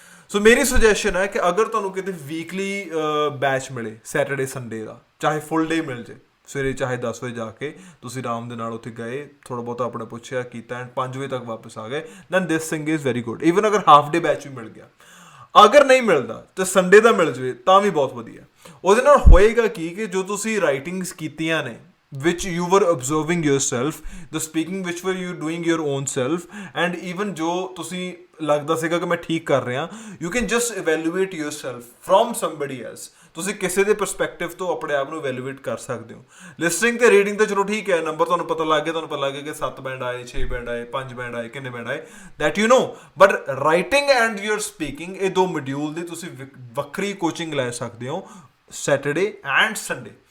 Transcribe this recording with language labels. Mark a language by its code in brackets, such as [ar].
[pa] ਸੋ ਮੇਰੀ ਸੁਜੈਸ਼ਨ ਹੈ ਕਿ ਅਗਰ ਤੁਹਾਨੂੰ ਕਿਤੇ ਵੀਕਲੀ ਬੈਚ ਮਿਲੇ ਸੈਟਰਡੇ ਸੰਡੇ ਦਾ, ਚਾਹੇ ਫੁੱਲ ਡੇ ਮਿਲ ਜੇ, ਸਵੇਰੇ ਚਾਹੇ 10 ਵਜੇ ਜਾ ਕੇ ਤੁਸੀਂ ਆਰਾਮ ਦੇ ਨਾਲ ਉੱਥੇ ਗਏ, ਥੋੜ੍ਹਾ ਬਹੁਤਾ ਆਪਣਾ ਪੁੱਛਿਆ ਕੀਤਾ ਐਂਡ 5 ਵਜੇ ਤੱਕ ਵਾਪਸ ਆ ਗਏ, [en] Then this thing is very good. [pa] Even ਅਗਰ ਹਾਫ ਡੇ ਬੈਚ ਵੀ ਮਿਲ ਗਿਆ। ਅਗਰ ਨਹੀਂ ਮਿਲਦਾ ਤੇ ਸੰਡੇ ਦਾ ਮਿਲ ਜਾਵੇ ਤਾਂ ਵੀ ਬਹੁਤ ਵਧੀਆ। ਉਹਦੇ ਨਾਲ ਹੋਏਗਾ ਕੀ ਕਿ ਜੋ ਤੁਸੀਂ ਰਾਈਟਿੰਗਸ ਕੀਤੀਆਂ ਨੇ [en] which you were observing yourself, the speaking which were you doing your own self, and even [pa] ਜੋ ਤੁਸੀਂ ਲੱਗਦਾ ਸੀਗਾ ਕਿ ਮੈਂ ਠੀਕ ਕਰ ਰਿਹਾ, [en] you can just evaluate yourself from somebody else। [pa] ਤੁਸੀਂ ਕਿਸੇ ਦੇ ਪਰਸਪੈਕਟਿਵ ਤੋਂ ਆਪਣੇ ਆਪ ਨੂੰ evaluate ਕਰ ਸਕਦੇ ਹੋ। ਲਿਸਨਿੰਗ ਤੇ ਰੀਡਿੰਗ ਤਾਂ ਚਲੋ ਠੀਕ ਹੈ, ਨੰਬਰ ਤੁਹਾਨੂੰ ਪਤਾ ਲੱਗ ਗਿਆ ਕਿ 7 ਬੈਂਡ ਆਏ, 6 ਬੈਂਡ ਆਏ, 5 ਬੈਂਡ ਆਏ, ਕਿੰਨੇ ਬੈਂਡ ਆਏ, [en] that you know, but writing and your speaking [pa] ਇਹ ਦੋ ਮੋਡਿਊਲ ਦੀ ਤੁਸੀਂ ਵੱਖਰੀ ਕੋਚਿੰਗ ਲੈ ਸਕਦੇ ਹੋ ਸੈਟਰਡੇ ਐਂਡ ਸੰਡੇ।